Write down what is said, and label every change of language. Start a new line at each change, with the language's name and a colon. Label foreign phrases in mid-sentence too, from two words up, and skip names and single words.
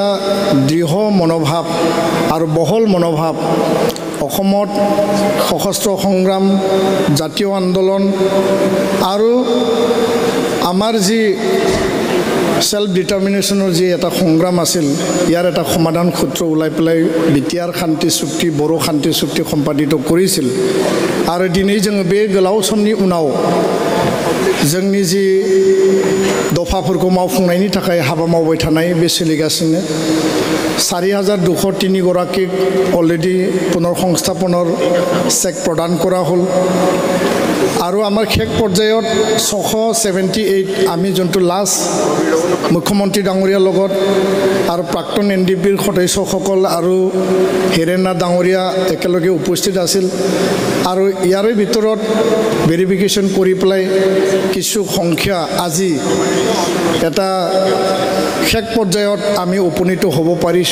Assamese: দৃঢ় মনোভাৱ আৰু বহল মনোভাৱ অসমত সশস্ত্ৰ সংগ্ৰাম, জাতীয় আন্দোলন আৰু আমাৰ যি
English: self determinationor
Assamese: যি এটা সংগ্ৰাম আছিল ইয়াৰ এটা সমাধান সূত্ৰ ওলাই পেলাই বিটিআৰ শান্তি চুক্তি, বড়ো শান্তি চুক্তি সম্পাদিত কৰিছিল আৰু
Bodo: দিनै जोङो बे गोलाव समनि उनाव जोंनि जि दफाफोरखौ मावफुंनायनि थाखाय हाबा मावबाय थानाय बे सोलिगासिनो
Assamese: 4203 गराकीक अलरेडि पुনৰ সংস্থাপনৰ চেক প্ৰদান কৰা হ'ল আৰু আমাৰ শেষ পৰ্যায়ত 678 আমি যোনটো লাষ্ট মুখ্যমন্ত্ৰী ডাঙৰীয়াৰ লগত আৰু প্ৰাক্তন NDBৰ সদস্যসকল আৰু হিৰেণনাথ ডাঙৰীয়া একেলগে উপস্থিত আছিল আৰু ইয়াৰে ভিতৰত ভেৰিফিকেশ্যন কৰি পেলাই কিছু সংখ্যা আজি এটা শেষ পৰ্যায়ত আমি উপনীত হ'ব পাৰিছোঁ।